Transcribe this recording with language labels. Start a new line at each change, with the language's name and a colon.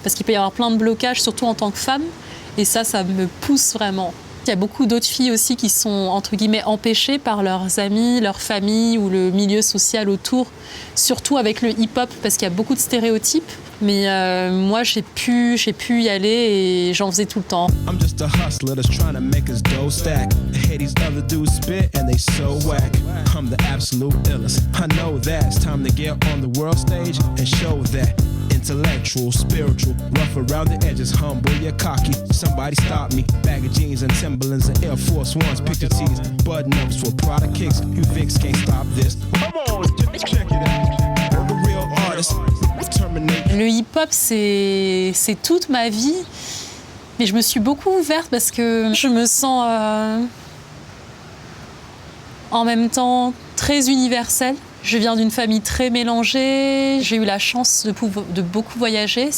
French: Parce qu'il peut y avoir plein de blocages, surtout en tant que femme. Et ça me pousse vraiment. Il y a beaucoup d'autres filles aussi qui sont, entre guillemets, empêchées par leurs amis, leur famille ou le milieu social autour, surtout avec le hip-hop, parce qu'il y a beaucoup de stéréotypes. Mais moi, j'ai pu y aller et j'en faisais tout le temps.
English: I'm just a hustler that's trying to make his dough stack. Hey, these other dudes spit and they so whack. I'm the absolute illest. I know that. It's time to get on the world stage and show that. Intellectual, spiritual, rough around the edges, humble yet cocky. Somebody stop me. Bag of jeans and Timberlands and Air Force Ones, picture tees, button ups for Prada kicks. You Vicks can't stop this. Come on, check it out. The real artist.
French: Le hip-hop, c'est toute ma vie, mais je me suis beaucoup ouverte parce que je me sens en même temps très universelle. Je viens d'une famille très mélangée, j'ai eu la chance de beaucoup voyager.